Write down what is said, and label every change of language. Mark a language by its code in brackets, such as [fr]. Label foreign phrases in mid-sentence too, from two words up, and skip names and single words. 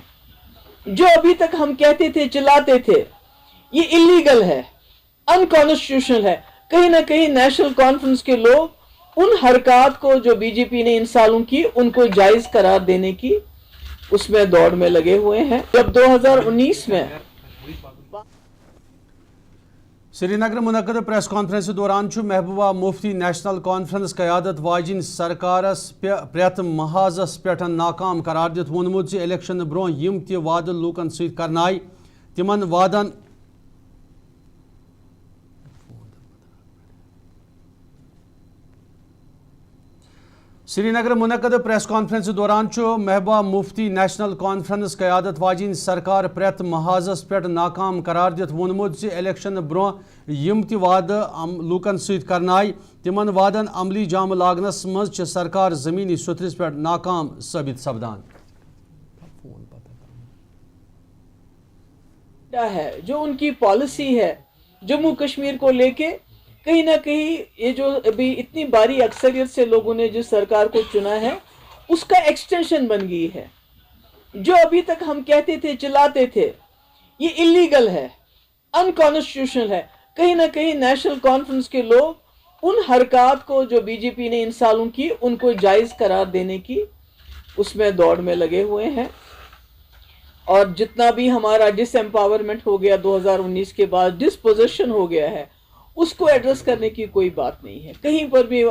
[ur] جو ابھی تک ہم کہتے تھے، چلاتے تھے یہ انلیگل ہے، انکانسٹیٹیوشنل ہے، کہیں نہ کہیں نیشنل کانفرنس کے لوگ ان حرکات کو جو بی جے پی نے ان سالوں کی ان کو جائز قرار دینے کی اس میں دوڑ میں لگے ہوئے ہیں۔ جب 2019 میں [ks] سری نگر منعقد پریس کانفرنس دوران محبوبہ مفتی نیشنل کانفرنس قیادت واجن سرکارس پریت محاذس پہ ناکام قرار دت وونمت الیکشن برو یم تہ وعدہ لوکن ست کرنائے تمن وعدن سری نگر منعقد پریس کانفرنس دوران محبوبہ مفتی نیشنل کانفرنس قیادت واجن سرکار پریت محاذس پہ ناکام قرار دت وونمت الیکشن برو یم تہ وعدہ لوکن ست کرنائے تمن وعدن عملی جام لاگنس مز سرکار زمینی سترس پہ ناکام ثابت سپدان۔ [ur] ہے جو ان کی پالیسی ہے جموں کشمیر کو لے کے، کہیں نہ کہیں یہ جو ابھی اتنی باری اکثریت سے لوگوں نے جس سرکار کو چنا ہے اس کا ایکسٹینشن بن گئی ہے۔ جو ابھی تک ہم کہتے تھے، چلاتے تھے یہ انلیگل ہے، انکانسٹیٹیوشنل ہے، کہیں نہ کہیں نیشنل کانفرنس کے لوگ ان حرکت کو جو بی جے پی نے ان سالوں کی ان کو جائز قرار دینے کی اس میں دوڑ میں لگے ہوئے ہیں. اور جتنا بھی ہمارا ڈس ایمپاورمنٹ ہو گیا 2019 کے بعد، ڈسپوزیشن ہو گیا ہے، اس کو ایڈریس کرنے کی کوئی بات نہیں ہے کہیں پر بھی.